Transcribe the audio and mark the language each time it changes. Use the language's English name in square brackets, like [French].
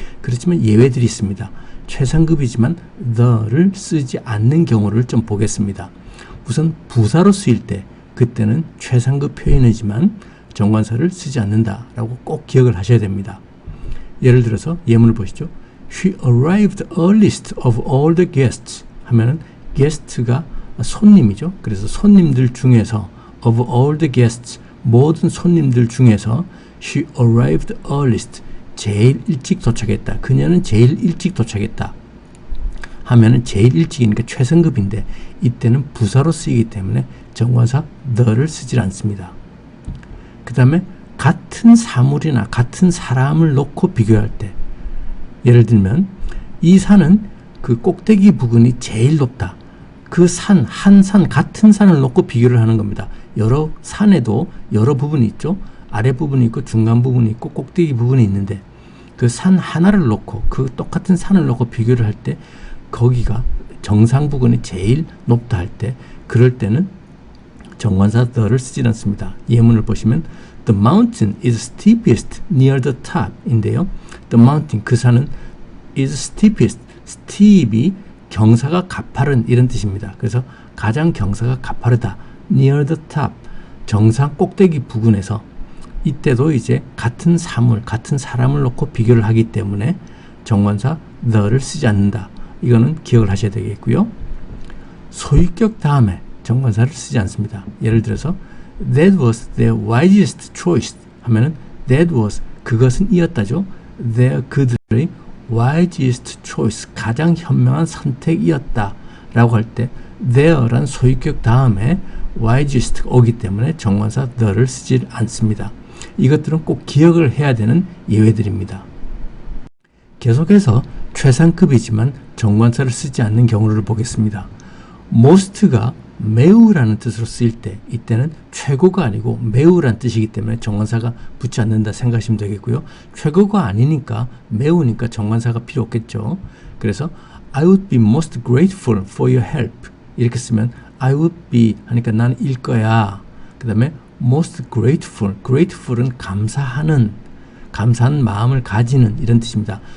[Korean] 그렇지만 예외들이 있습니다. 최상급이지만 the를 쓰지 않는 경우를 좀 보겠습니다. 우선 부사로 쓰일 때 그때는 최상급 표현이지만 정관사를 쓰지 않는다라고 꼭 기억을 하셔야 됩니다. 예를 들어서 예문을 보시죠. [English] She arrived earliest of all the guests [Korean] 하면은 guest가 손님이죠. 그래서 손님들 중에서 [English] of all the guests [Korean] 모든 손님들 중에서 [English] she arrived earliest [Korean] 제일 일찍 도착했다. 그녀는 제일 일찍 도착했다. 하면은 제일 일찍이니까 최상급인데 이때는 부사로 쓰이기 때문에 정관사 the를 쓰질 않습니다. 그 다음에 같은 사물이나 같은 사람을 놓고 비교할 때 예를 들면 이 산은 그 꼭대기 부분이 제일 높다. 그 산, 한 산, 같은 산을 놓고 비교를 하는 겁니다. 여러 산에도 여러 부분이 있죠. 아래 부분이 있고 중간 부분이 있고 꼭대기 부분이 있는데 그 산 하나를 놓고 그 똑같은 산을 놓고 비교를 할 때 거기가 정상 부분이 제일 높다 할 때 그럴 때는 정관사 the를 쓰지 않습니다. 예문을 보시면 [English] The mountain is steepest near the top [Korean] 인데요. The mountain, 그 산은 [English] is steepest, [Korean] steep이 경사가 가파른 이런 뜻입니다. 그래서 가장 경사가 가파르다. [English] near the top, [Korean] 정상 꼭대기 부근에서 이때도 이제 같은 사물, 같은 사람을 놓고 비교를 하기 때문에 정관사 the를 쓰지 않는다. 이거는 기억을 하셔야 되겠고요. 소유격 다음에 정관사를 쓰지 않습니다. 예를 들어서 [English] That was their wisest choice [Korean] 하면은 [English] That was, [Korean] 그것은 이었다죠. 그들의 [English] wisest choice, [Korean] 가장 현명한 선택이었다 라고 할 때 their란 소유격 다음에 wisest 오기 때문에 정관사 the를 쓰지 않습니다. 이것들은 꼭 기억을 해야 되는 예외들입니다. 계속해서 최상급이지만 정관사를 쓰지 않는 경우를 보겠습니다. most가 매우라는 뜻으로 쓰일 때 이때는 최고가 아니고 매우란 뜻이기 때문에 정관사가 붙지 않는다 생각하시면 되겠고요. 최고가 아니니까 매우니까 정관사가 필요 없겠죠. 그래서 [English] I would be most grateful for your help [Korean] 이렇게 쓰면 [English] I would be [Korean] 하니까 나는 일 거야. 그 다음에 [English] most grateful, [Korean] grateful은 감사하는, 감사한 마음을 가지는 이런 뜻입니다.